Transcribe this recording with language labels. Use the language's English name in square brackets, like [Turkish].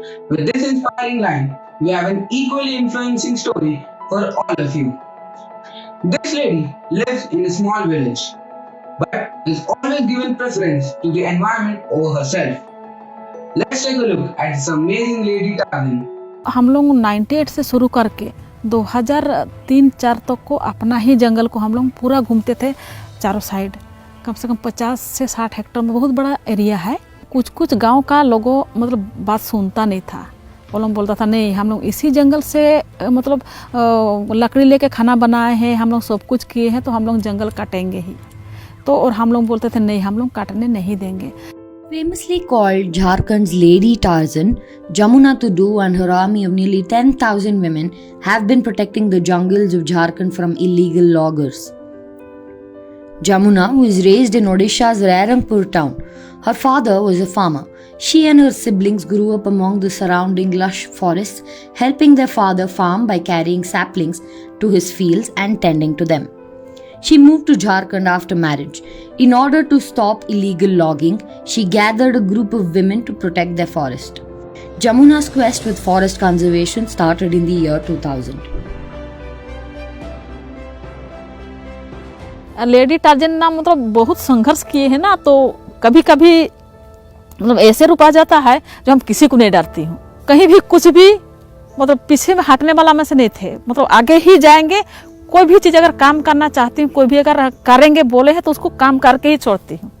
[English] With this inspiring line, we have an equally influencing story for all of you. This lady lives in a small village, but is always given preference to the environment over herself. Let's take a look at this amazing lady Tarzan. [Hindi] हम लोग 98 से शुरू करके 2003-4 तक को अपना ही जंगल को हम लोग पूरा घूमते थे चारों साइड। कम से कम 50 से 60 हेक्टेयर में बहुत बड़ा एरिया है। कुछ गांव का लोगों मतलब बात सुनता नहीं था। वो लोग बोलता था नहीं हम लोग इसी जंगल से मतलब लकड़ी लेके खाना बनाए हैं, हम लोग सब कुछ किए हैं तो हम लोग जंगल काटेंगे ही। तो और हम लोग बोलते थे नहीं हम लोग काटने नहीं देंगे। [English] Famously called Jharkhand's Lady Tarzan, Jamuna Tudu and her army of nearly 10,000 women have been protecting the jungles of Jharkhand from illegal loggers. Jamuna was raised in Odisha's Rarampur town. Her father was a farmer. She and her siblings grew up among the surrounding lush forests, helping their father farm by carrying saplings to his fields and tending to them. She moved to Jharkhand after marriage. In order to stop illegal logging, she gathered a group of women to protect their forest. Jamuna's quest with forest conservation started in the year 2000. [Hindi] Lady Tarzan ना मतलब बहुत संघर्ष किए हैं ना, तो कभी कभी मतलब ऐसे रूप आ जाता है जो हम किसी को नहीं डरती हूँ, कहीं भी कुछ भी मतलब पीछे में हटने वाला में से नहीं थे, मतलब आगे ही जाएंगे। कोई भी चीज़ अगर काम करना चाहती हूँ, कोई भी अगर करेंगे बोले हैं तो उसको काम करके ही छोड़ती हूँ।